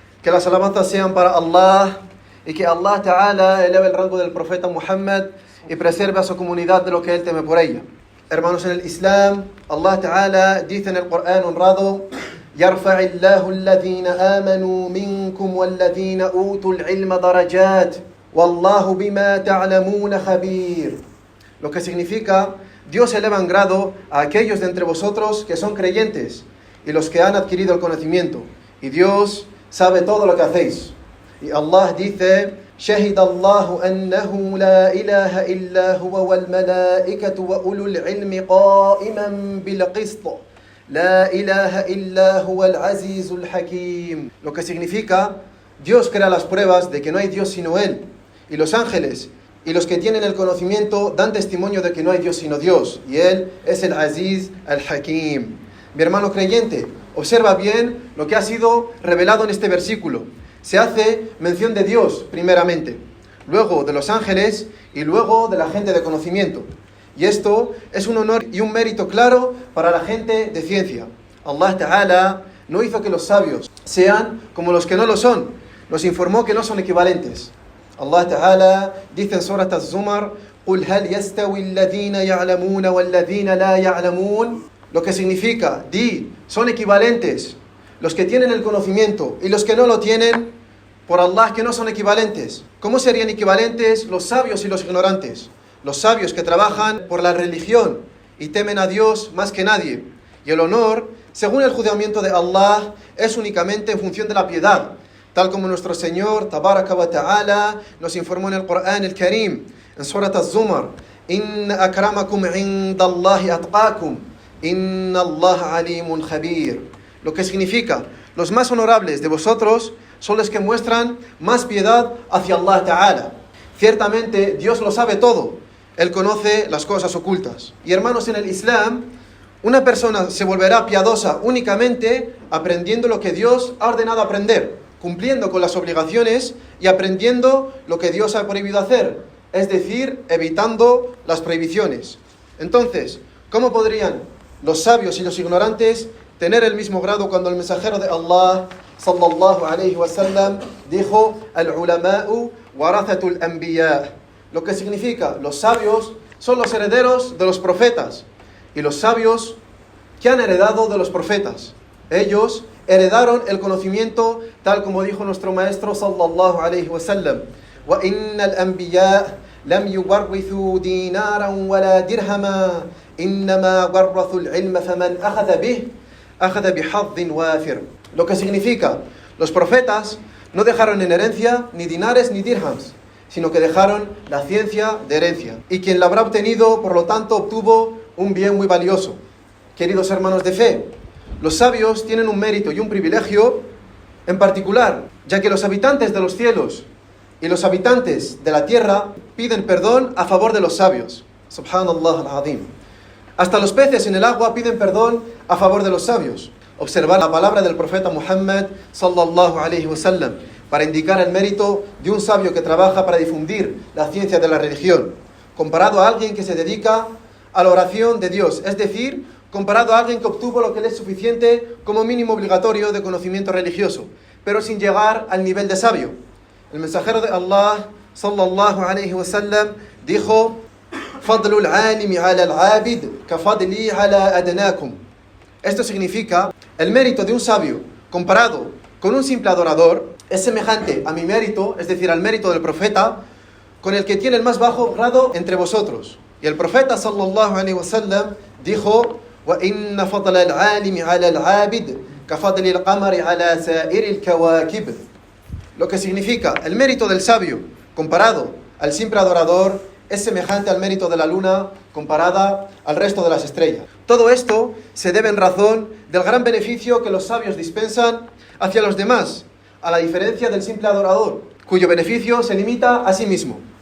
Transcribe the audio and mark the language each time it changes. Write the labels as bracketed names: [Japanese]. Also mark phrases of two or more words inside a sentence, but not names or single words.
[Spanish] Que las alabanzas sean para Allah y que Allah Ta'ala eleve el rango del profeta Muhammad y preserve a su comunidad de lo que él teme por ella. Hermanos en el Islam, Allah Ta'ala dice en el Corán honrado: [Arabic] يرفع الله الذين آمنوا منكم والذين أوتوا العلم درجات والله بما تعلمون خبير. [Spanish] Lo que significa: Dios eleva en grado a aquellos de entre vosotros que son creyentes y los que han adquirido el conocimiento, y Dios sabe todo lo que hacéis. Y Allah dice: [Arabic] شهد الله أنه لا إله إلا هو والملائكة وأولو العلم قائما بالقسط لا إله إلا هو العزيز الحكيم. [Spanish] Lo que significa: Dios crea las pruebas de que no hay Dios sino Él, y los ángeles y los que tienen el conocimiento dan testimonio de que no hay Dios sino Dios, y Él es el [Arabic] العزيز الحكيم. [Spanish] Mi hermano creyente, observa bien lo que ha sido revelado en este versículo. Se hace mención de Dios primeramente, luego de los ángeles y luego de la gente de conocimiento. Y esto es un honor y un mérito claro para la gente de ciencia. Allah Ta'ala no hizo que los sabios sean como los que no lo son. Nos informó que no son equivalentes. Allah Ta'ala dice en Surat Az-Zumar: [Arabic] قُلْ هَلْ يَسْتَوِي الَّذِينَ يَعْلَمُونَ وَالَّذِينَ لَا يَعْلَمُونَ. [Spanish] Lo que significa: di, son equivalentes los que tienen el conocimiento y los que no lo tienen. Por Allah que no son equivalentes. ¿Cómo serían equivalentes los sabios y los ignorantes? Los sabios que trabajan por la religión y temen a Dios más que nadie. Y el honor, según el juzgamiento de Allah, es únicamente en función de la piedad, tal como nuestro Señor [Arabic] تبارك وتعالى [Spanish] nos informó en el Corán el Karim, en Surat Az-Zumar: [Arabic] إن أكرمكم عند الله أتقاكم إن الله عليم خبير. [Spanish] Lo que significa: los más honorables de vosotros son los que muestran más piedad hacia Allah Ta'ala. Ciertamente Dios lo sabe todo, Él conoce las cosas ocultas. Y hermanos en el Islam, una persona se volverá piadosa únicamente aprendiendo lo que Dios ha ordenado aprender, cumpliendo con las obligaciones y aprendiendo lo que Dios ha prohibido hacer, es decir, evitando las prohibiciones. Entonces, ¿cómo podrían los sabios y los ignorantes tener el mismo grado cuando el mensajero de Allah [Arabic] صلى الله عليه وسلم [Spanish] dijo: [Arabic] العلماء ورثة الأنبياء? [Spanish] Lo que significa: los sabios son los herederos de los profetas, y los sabios que han heredado de los profetas. Ellos heredaron el conocimiento, tal como dijo nuestro maestro [Arabic] صلى الله عليه وسلم: وإن الأنبياء لم يورثوا دينارا ولا درهما إنما ورثوا العلم فمن أخذ به أخذ بحظ وافر. [Spanish] Lo que significa: los profetas no dejaron en herencia ni dinares ni dirhams, sino que dejaron la ciencia de herencia. Y quien la habrá obtenido, por lo tanto, obtuvo un bien muy valioso. Queridos hermanos de fe, los sabios tienen un mérito y un privilegio en particular, ya que los habitantes de los cielos y los habitantes de la tierra piden perdón a favor de los sabios. [Arabic] سبحان الله العظيم. [Spanish] Hasta los peces en el agua piden perdón a favor de los sabios. Observar la palabra del profeta Muhammad [Arabic] صلى الله عليه وسلم [Spanish] para indicar el mérito de un sabio que trabaja para difundir la ciencia de la religión, comparado a alguien que se dedica a la oración de Dios, es decir, comparado a alguien que obtuvo lo que le es suficiente como mínimo obligatorio de conocimiento religioso, pero sin llegar al nivel de sabio. El mensajero de Allah [Arabic] صلى الله عليه وسلم dijo: فضل العالم على العابد كفضلي على أدناكم. [Spanish] Esto significa: el mérito de un sabio comparado con un simple adorador es semejante a mi mérito, es decir, al mérito del profeta, con el que tiene el más bajo grado entre vosotros. Y el profeta [Arabic] صلى الله عليه وسلم [Spanish] dijo: [Arabic] وإن فضل العالم على العابد كفضل القمر على سائر الكواكب. [Spanish] Lo que significa: el mérito del sabio comparado al simple adorador es semejante al mérito de la luna comparada al resto de las estrellas. Todo esto se debe en razón del gran beneficio que los sabios dispensan hacia los demás, a la diferencia del simple adorador, cuyo beneficio se limita a sí mismo.